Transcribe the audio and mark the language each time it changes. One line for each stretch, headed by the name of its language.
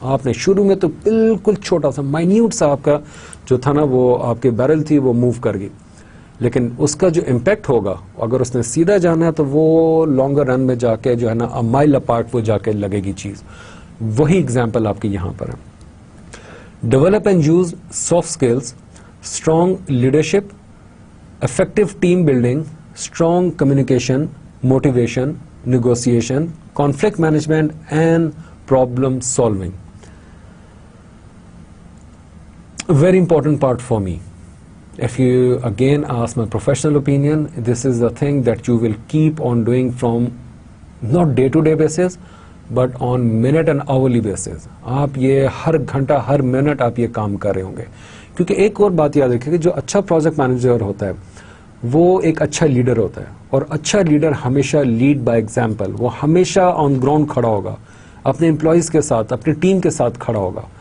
Urdu: آپ نے شروع میں تو بالکل چھوٹا سا مائنیوٹ سا آپ کا جو تھا نا وہ آپ کے بیرل تھی وہ موو کر گئی، لیکن اس کا جو امپیکٹ ہوگا اگر اس نے سیدھا جانا ہے تو وہ لانگر رن میں جا کے جو ہے نا مائل اپارٹ وہ جا کے لگے گی چیز. وہی ایگزامپل آپ کی یہاں پر ہے.
English: Develop and use soft skills, strong leadership, effective team building, strong communication, motivation, negotiation, conflict management and problem solving. A very important part for me. If you again ask my professional opinion, this is the thing that you will keep on doing from not day-to-day basis but on minute and hourly basis.
Urdu: آپ یہ ہر گھنٹہ ہر minute آپ یہ کام کر رہے ہوں گے، کیونکہ ایک اور بات یاد رکھیے کہ جو اچھا پروجیکٹ مینیجر ہوتا ہے وہ ایک اچھا لیڈر ہوتا ہے، اور اچھا لیڈر ہمیشہ لیڈ بائی ایگزامپل. وہ ہمیشہ آن گراؤنڈ کھڑا ہوگا، اپنے امپلائیز کے ساتھ اپنی ٹیم کے ساتھ کھڑا ہوگا.